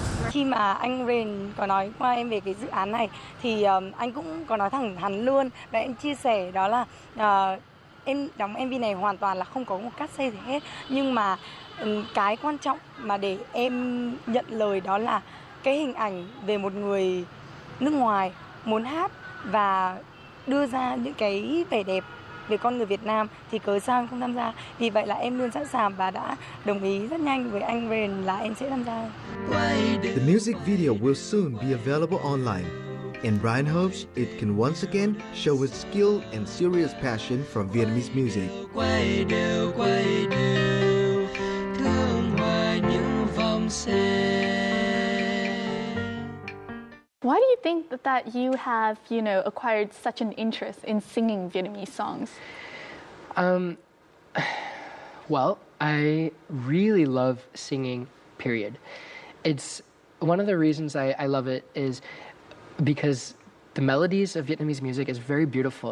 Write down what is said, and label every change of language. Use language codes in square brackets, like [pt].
[vi] Khi mà anh Rền có nói qua em về cái dự án này thì anh cũng có nói thẳng thắn luôn, và em chia sẻ đó là em đóng MV này hoàn toàn là không có một cắt xê gì hết, nhưng mà cái quan trọng mà để em nhận lời đó là cái hình ảnh về một người nước ngoài muốn hát và đưa ra những cái vẻ đẹp về con người Việt Nam thì cớ sao anh không tham gia. Vì vậy là em luôn sẵn sàng và đã đồng ý rất nhanh với anh Rền là em sẽ tham gia. [en] The music video will soon be available online, and Ryan hopes it can once again show his skill and serious passion for Vietnamese music. [vi] Quay đều thương hoài những vòng xe. [en] Why do you think that you have, acquired such an interest in singing Vietnamese songs? Well, I really love singing, period. It's one of the reasons I love it is because the melodies of Vietnamese music is very beautiful.